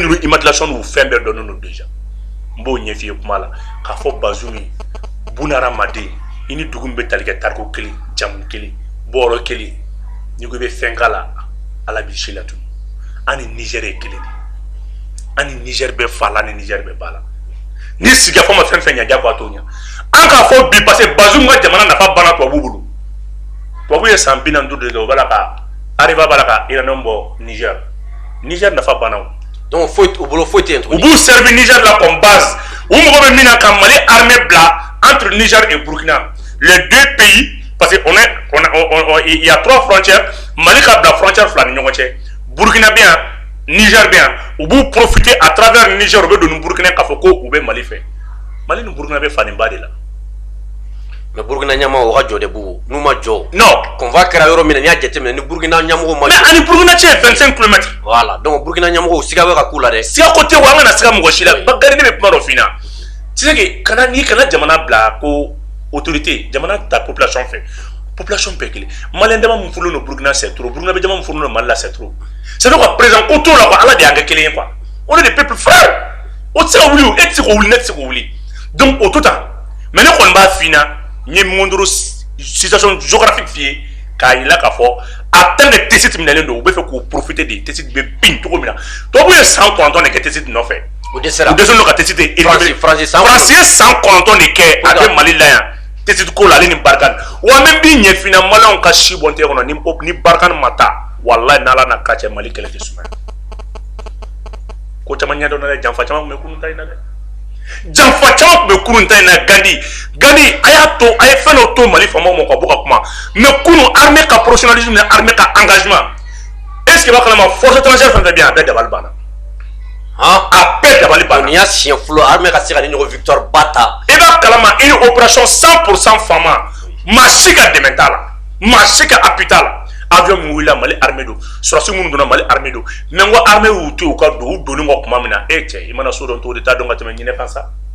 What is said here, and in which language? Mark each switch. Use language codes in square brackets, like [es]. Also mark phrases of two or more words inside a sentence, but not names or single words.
[bm] ninnu immigration n'u fɛn bɛɛ dɔnnen don déjà n b'o ɲɛf'i ye kuma la k'a fɔ Bazoum ye bunahadamaden i ni dugu min bɛ tali kɛ tariku kelen jamu kelen bɔyɔrɔ kelen n'i ko i bɛ fɛn k'a la ala b'i si la tunu an ni Niger ye kelen de an ni Niger bɛ fa la an ni Niger bɛ ba la ni sigikafɔ ma fɛn fɛn ɲɛ diyagoya t'o ɲɛ an k'a fɔ bi parce que Bazoum ka jamana nafa banna tubabuw bolo tubabuw ye san 45 de kɛ o b'a la ka Areva b'a la ka uranium bɔ Niger nafa banna o donc u bolo foyi tɛ yen tuguni u b'u servi Niger la [fr] comme base [bm] u mago bɛ min na ka Mali armée bila [fr] entre Niger et Burkina les deux pays parce que il y a 3 frontières [bm] Mali ka bila frontière fila ni ɲɔgɔn cɛ Burkina bɛ yan Niger bɛ yan u b'u [fr] profiter à travers Niger [bm] u bɛ don ni Burkina k'a fɔ ko u bɛ Mali fɛ Mali ni Burkina bɛ fadenba de la mais Burkina ɲɛmɔgɔw ka jɔ de b'u n'u ma jɔ non convoi kɛra yɔrɔ min na n'i y'a jateminɛ ni Burkina ɲɛmɔgɔw ma mais ani Burkina cɛ ye 25 km [fr] voilà donc [bm] Burkina ɲɛmɔgɔw siga bɛ ka k'u la dɛ siga ko tɛ wa an kana siga mɔgɔ si la Bakari ne bɛ kuma dɔ f'i ɲɛna [fr] c'est que [bm] n'i kana jamana bila ko autorité jamana ta population fɛ population bɛɛ kelen Malien dama min furulen don Burkina [fr] c'est trop [bm] Burkina bɛ jama min furulen don Mali la [fr] c'est trop c'est donc président [bm] ko t'o la quoi ala de y'an kɛ kelen ye [fr] quoi on est des peuples frères [bm] o tɛ se ka wuli o e tɛ se k'o wuli ne tɛ se k'o wuli donc o to tan mais ne kɔni b'a f'i ɲɛna n ye mɔndoro [fr] situation géographique [bm] f'i ye k'a yira k'a fɔ [fr] en tant que [bm] Tessite minɛlen don u bɛ fɛ k'o [fr] profiter de [bm] Tessite bɛ bin cogo min na tubabu ye san 9 de kɛ Tessite nɔfɛ o dɛsɛra u dɛsɛlen don ka Tessite éliminer Faransi ye san 9 de kɛ a bɛ Mali la yan Tessite ko la ale ni Barkhane wa même bi ɲɛ fina Maliyɛnw ka si bɔn tɛ kɔnɔ ni Barkhane ma taa walayi n'Ala n'a ka cɛ Mali kɛlɛ tɛ sumaya ko caman ɲɛdɔn na dɛ janfa caman tun bɛ kunun ta in na dɛ janfa caman tun bɛ kunun ta in na Gandi a y'a to a ye fɛn dɔ to Mali faamaw ma ka bɔ ka kuma mais kunun armée ka professionnalisme ni armée ka engagement [fr] est ce que [bm] i b'a kalama [fr] force étrangère [bm] fɛn fɛn bɛ yan a bɛɛ dabali banna a bɛɛ dabali banna n'i y'a siɲɛ fɔlɔ armée ka se ka ni ɲɔgɔn victoire ba ta i b'a kalama i ni opération 100% faama maa si ka dɛmɛ t'a la maa si ka appui t'a la avion min wulila Mali armée don surasi minnu donna Mali armée don mais n ko armée y'u to yen u ka don u donni kɔ tuma min na e cɛ i mana so dɔn cogo di t'a dɔn ka tɛmɛ ɲinɛ kan sa